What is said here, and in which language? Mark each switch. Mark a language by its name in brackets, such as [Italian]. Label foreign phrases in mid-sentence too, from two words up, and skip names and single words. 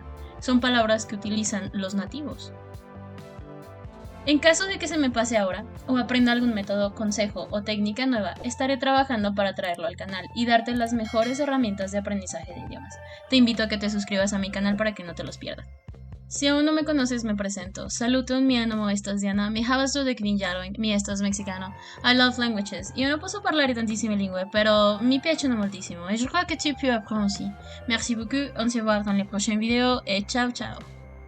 [Spanish] Son palabras que utilizan los nativos. En caso de que se me pase ahora, o aprenda algún método, consejo o técnica nueva, estaré trabajando para traerlo al canal y darte las mejores herramientas de aprendizaje de idiomas. Te invito a que te suscribas a mi canal para que no te los pierdas. Si aún [Italian] non mi conosces, [Spanish] me presento. [Esperanto] Saluton, mi nome estas Diana, mi havas 22 jarojn, mi estas mexicano. [English] I love languages. [Italian] Io non posso parlare tantissime lingue, però mi piacciono moltissimo [French] et je crois que tu peux apprendre aussi. Merci beaucoup, on se voit dans les prochaines vidéos et [Italian] ciao ciao.